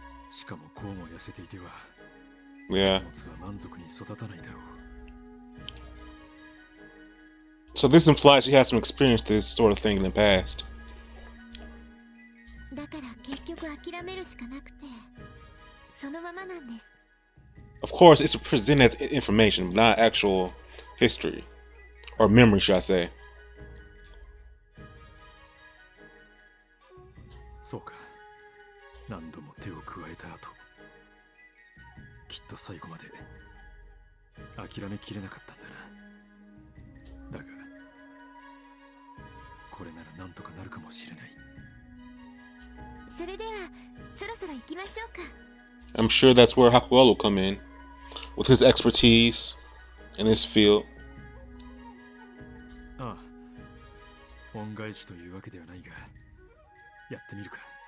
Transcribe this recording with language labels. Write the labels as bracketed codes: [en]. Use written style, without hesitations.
[ja] しかもこうも痩せていては [en] Yeah. [ja] 作物は満足に育たないだろう。 [en] So this implies she has some experience with this sort of thing in the past. [ja] だから結局諦めるしかなくて、そのままなんです。 [en] Of course, it's presented as information, not actual history. Or memory, should I say. [ja] そうか。何度も手を加えた後、きっと最後まで諦めきれなかったんだな。だがこれならなんとかなるかもしれない。それではそろそろ行きましょうか。 [en] I'm sure that's where Hakuholo will come in, with his expertise in this field. [ja] ああ、恩返しというわけではないが、やってみるか。